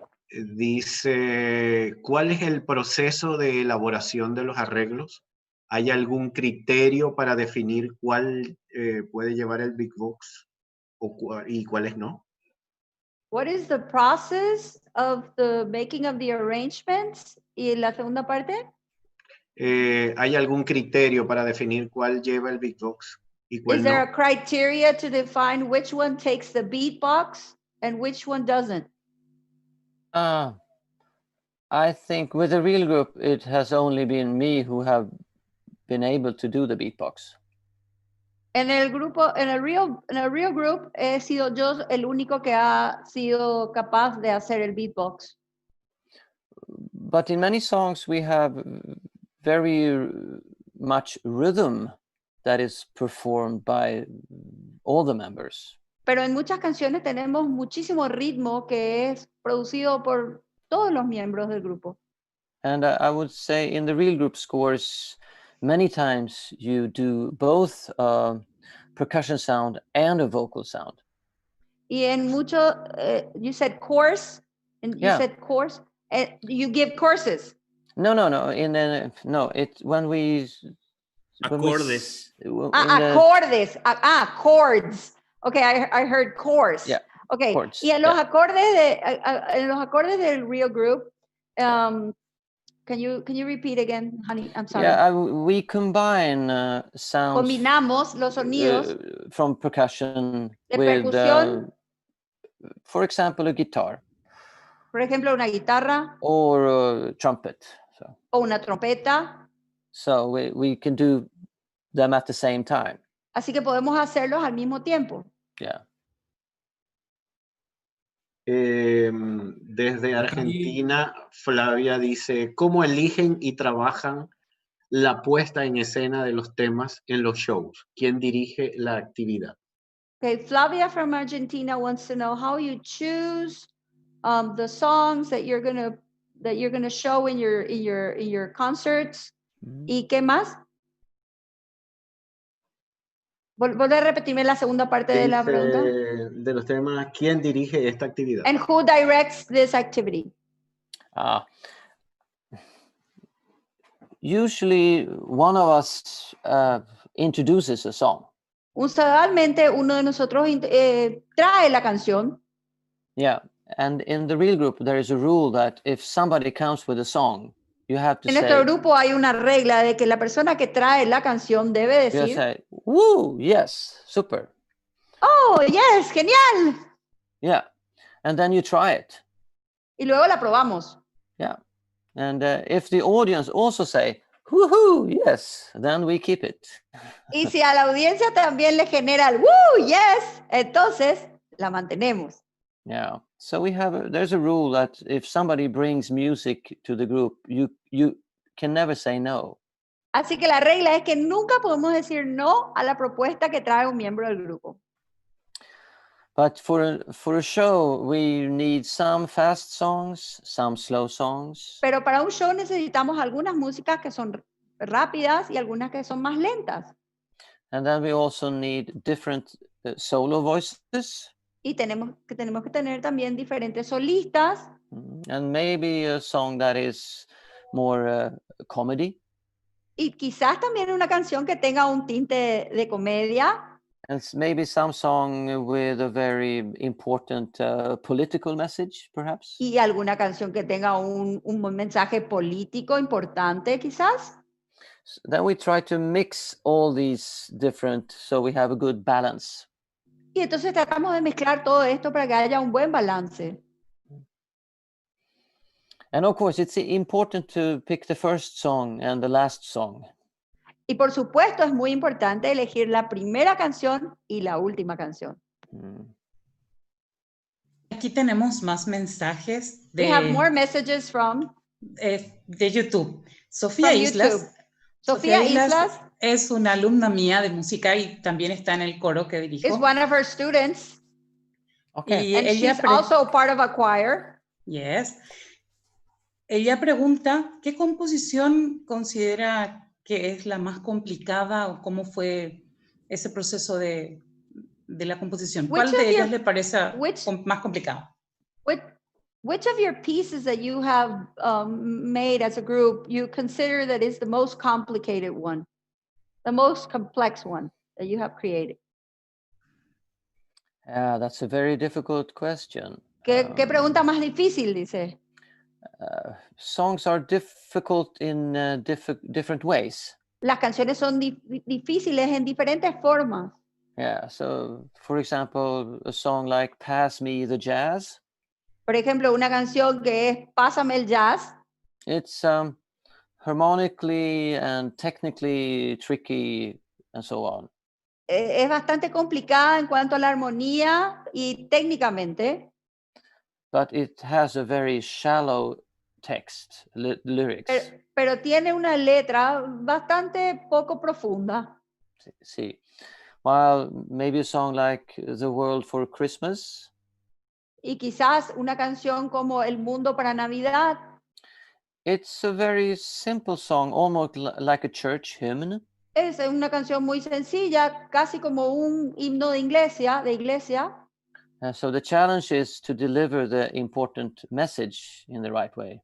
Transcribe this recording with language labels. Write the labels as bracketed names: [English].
[Spanish] Dice, ¿cuál es el proceso de elaboración de los arreglos? ¿Hay algún criterio para definir cuál puede llevar el Big Box y cuáles no? [English] What is the process of the making of the arrangements? [Spanish] ¿Y la segunda parte? ¿Hay algún criterio para definir cuál lleva el Big Box y cuál [English] no? Is there a criteria to define which one takes the beatbox and which one doesn't? I think with the real group, it has only been me who have been able to do the beatbox. [Spanish] En el real group he sido yo el único que ha sido capaz de hacer el beatbox. [English] But in many songs we have very much rhythm that is performed by all the members. [Spanish] Pero en muchas canciones tenemos muchísimo ritmo que es producido por todos los miembros del grupo. [English] And I would say in the real group scores, many times you do both percussion sound and a vocal sound. [Spanish] Y en mucho, [English] you said course, and you said course, and you give courses. No. When we [Spanish] Acordes. [English] Acordes. Chords. Okay, I heard course. Yeah. Okay. Chords, [Spanish] Y en los acordes del real group, [English] can you repeat again, honey? I'm sorry. Yeah, we combine sounds. [Spanish] Combinamos los sonidos [English] from percussion [Spanish] de [English] with, [Spanish] percusión, [English] for example, a guitar. [Spanish] por ejemplo, una guitarra [English] or a trumpet. [Spanish] o una trompeta. [English] So we can do them at the same time. [Spanish] Así que podemos hacerlos al mismo tiempo. [English] Yeah. [Spanish] Desde Argentina, Flavia dice, ¿cómo eligen y trabajan la puesta en escena de los temas en los shows? ¿Quién dirige la actividad? [English] Okay, Flavia from Argentina wants to know how you choose the songs that you're gonna show in your concerts. [Spanish] ¿Y qué más? Volver a repetirme la segunda parte de la pregunta. De los temas, ¿quién dirige esta actividad? [English] And who directs this activity? Usually one of us introduces a song. [Spanish] Usualmente uno de nosotros trae la canción. [English] Yeah, and in the real group there is a rule that if somebody comes with a song, you have to [Spanish] En [English] say. [Spanish] nuestro grupo hay una regla de que la persona que trae la canción debe decir. [English] You say, "Woo, yes, super." Oh, yes, [Spanish] genial. [English] Yeah, and then you try it. [Spanish] Y luego la probamos. [English] Yeah, and if the audience also say, "Woohoo, yes," then we keep it. [Spanish] Y si a la audiencia también le genera el [English] woo, yes, [Spanish] entonces la mantenemos. [English] Yeah, so there's a rule that if somebody brings music to the group, you can never say no. [Spanish] Así que la regla es que nunca podemos decir no a la propuesta que trae un miembro del grupo. [English] But for a show, we need some fast songs, some slow songs. [Spanish] Pero para un show necesitamos algunas músicas que son rápidas y algunas que son más lentas. [English] And then we also need different solo voices. [Spanish] Y tenemos que tener también diferentes solistas. [English] And maybe a song that is more comedy. [Spanish] Y quizás también una canción que tenga un tinte de comedia. [English] And maybe some song with a very important political message, perhaps. [Spanish] Y alguna canción que tenga un mensaje político importante, quizás. [English] Then we try to mix all these different, so we have a good balance. [Spanish] Y entonces tratamos de mezclar todo esto para que haya un buen balance. [English] And of course, it's important to pick the first song and the last song. [Spanish] Y por supuesto es muy importante elegir la primera canción y la última canción. Aquí tenemos más mensajes [English] We have more messages from [Spanish] de YouTube. Sofía Islas. Sofía Islas es una alumna mía de música y también está en el coro que dirijo. [English] is one of her students. Okay. [Spanish] Y [English] And [Spanish] ella [English] she's also part of a choir. Yes. [Spanish] Ella pregunta, ¿qué composición considera que es la más complicada o cómo fue ese proceso de la composición? ¿Cuál de ellas le parece más complicado? [English] Which of your pieces that you have made as a group you consider that is the most complicated one, the most complex one that you have created? That's a very difficult question. [Spanish] ¿Qué pregunta más difícil, dice? [English] Songs are difficult in different ways. [Spanish] Las canciones son difíciles en diferentes formas. [English] Yeah, so for example, a song like Pass Me the Jazz. [Spanish] Por ejemplo, una canción que es Pásame el jazz. [English] It's harmonically and technically tricky and so on. [Spanish] Es bastante complicada en cuanto a la armonía y técnicamente. [English] But it has a very shallow text, lyrics. [Spanish] Pero tiene una letra bastante poco profunda. Sí. [English] While maybe a song like The World for Christmas. [Spanish] Y quizás una canción como El Mundo para Navidad. [English] It's a very simple song, almost like a church hymn. [Spanish] Es una canción muy sencilla, casi como un himno de iglesia. [English] So the challenge is to deliver the important message in the right way.